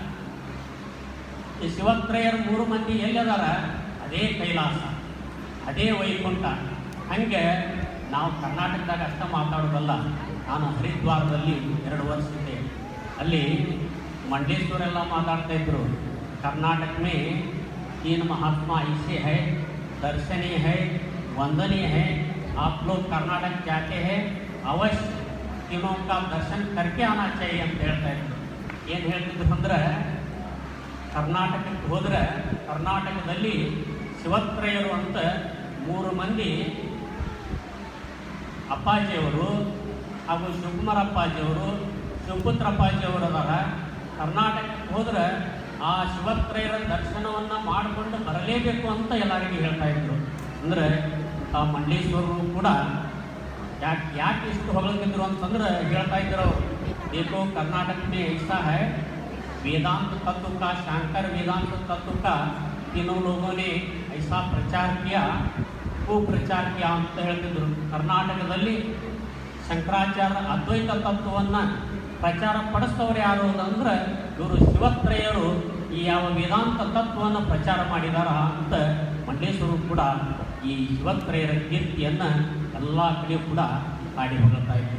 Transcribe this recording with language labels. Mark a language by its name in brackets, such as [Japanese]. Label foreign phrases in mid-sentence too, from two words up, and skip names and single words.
[Kannada] ಈ ಶಿವತ್ರಯರು 3 ಮಂದಿ ಎಲ್ಲದಾರ ಅದೇ ಕೈಲಾಸ, ಅದೇ ವೈಕುಂಠ. ಹಾಗೆ ನಾವು ಕರ್ನಾಟಕದಾಗ ಅಷ್ಟ ಮಾತಾಡೋದಲ್ಲ. ನಾನು ಹರಿದ್ವಾರದಲ್ಲಿ 2 ವರ್ಷ ಇದ್ದೆ. ಅಲ್ಲಿ ಮಂಡೇಶ್ವರೆಲ್ಲ ಮಾತಾಡ್ತಾ ಇದ್ರು, [Hindi] कर्नाटक में 3 महात्मा ऐसे है, दर्शनीय है, वंदनीय है, आप लोग कर्नाटक जाते हैं अवश्य तीनों का दर्शन करके आना चाहिए [Kannada] ಅಂತ ಹೇಳ್ತಾ ಇದ್ರು. ಏನು ಹೇಳ್ತಿದ್ರು ಅಂದ್ರೆ ಕರ್ನಾಟಕಕ್ಕೆ ಹೋದರೆ ಕರ್ನಾಟಕದಲ್ಲಿ ಶಿವತ್ರಯರು ಅಂತ 3 ಮಂದಿ ಅಪ್ಪಾಜಿಯವರು ಹಾಗೂ ಶಿವಕುಮಾರ ಅಪ್ಪಾಜಿಯವರು, ಶಿವಪುತ್ರ ಅಪ್ಪಾಜಿಯವರು ಅದಾರ. ಕರ್ನಾಟಕಕ್ಕೆ ಹೋದ್ರೆ ಆ ಶಿವತ್ರಯರ ದರ್ಶನವನ್ನು ಮಾಡಿಕೊಂಡು ಬರಲೇಬೇಕು ಅಂತ ಎಲ್ಲರಿಗೂ ಹೇಳ್ತಾ ಇದ್ರು. ಅಂದರೆ ಆ ಮಂಡೇಶ್ವರರು ಕೂಡ ಯಾಕೆ ಇಷ್ಟು ಹೊಗಳಿದ್ರು ಅಂತಂದ್ರೆ ಹೇಳ್ತಾ ಇದ್ರು, [Hindi] देखो कर्नाटक में ऐसा है, वेदांत तत्व का, शांकर वेदांत तत्व का तीनों लोगों ने ऐसा प्रचार किया, कुप्रचार किया [Kannada] ಅಂತ ಹೇಳ್ತಿದ್ರು. ಕರ್ನಾಟಕದಲ್ಲಿ ಶಂಕರಾಚಾರ್ಯ ಅದ್ವೈತ ತತ್ವವನ್ನು ಪ್ರಚಾರ ಪಡಿಸ್ತವ್ರು ಯಾರು ಅಂದ್ರೆ ಇವರು ಶಿವತ್ರಯರು ಈ ಯಾವ ವೇದಾಂತ ತತ್ವವನ್ನು ಪ್ರಚಾರ ಮಾಡಿದಾರ ಅಂತ ಮಂಡೇಶ್ವರು ಕೂಡ ಈ ಶಿವತ್ರಯರ ಕೀರ್ತಿಯನ್ನು ಎಲ್ಲ ಕಡೆ ಕೂಡ ಹಾಡಿ ಹೊಗಳ್ತಾ ಇದ್ರು.